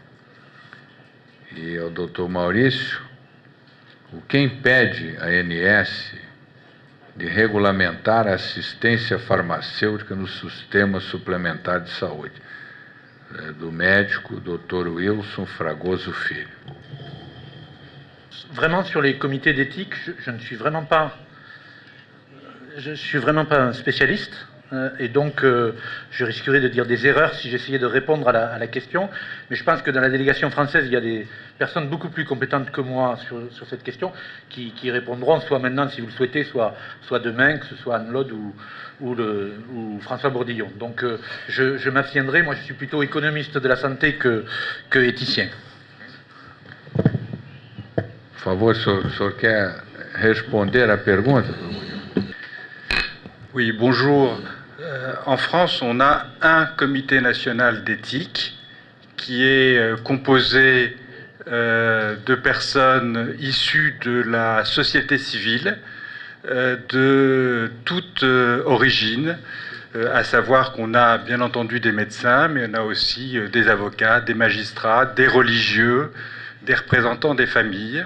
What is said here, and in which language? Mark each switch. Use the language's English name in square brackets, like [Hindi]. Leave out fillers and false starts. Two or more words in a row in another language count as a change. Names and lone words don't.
[Portuguese] E ao doutor Maurício, o que impede a ANS de regulamentar a assistência farmacêutica no sistema suplementar de saúde? Do médico doutor Wilson Fragoso Filho. [French] Vraiment, sur les comités d'éthique, je ne suis vraiment pas... Je suis vraiment pas un spécialiste et donc je risquerais de dire des erreurs si j'essayais de répondre à la question. Mais je pense que dans la délégation française, il y a des personnes beaucoup plus compétentes que moi sur cette question qui répondront soit maintenant, si vous le souhaitez, soit demain, que ce soit Anne-Laude ou François Bourdillon. Donc je m'abstiendrai. Moi, je suis plutôt économiste de la santé que éthicien. [Portuguese] Por favor, o senhor quer responder à pergunta? [French] Oui, bonjour. En France, on a un comité national d'éthique qui est composé de personnes issues de la société civile, de toute origine, à savoir qu'on a bien entendu des médecins, mais on a aussi des avocats, des magistrats, des religieux, des représentants des familles.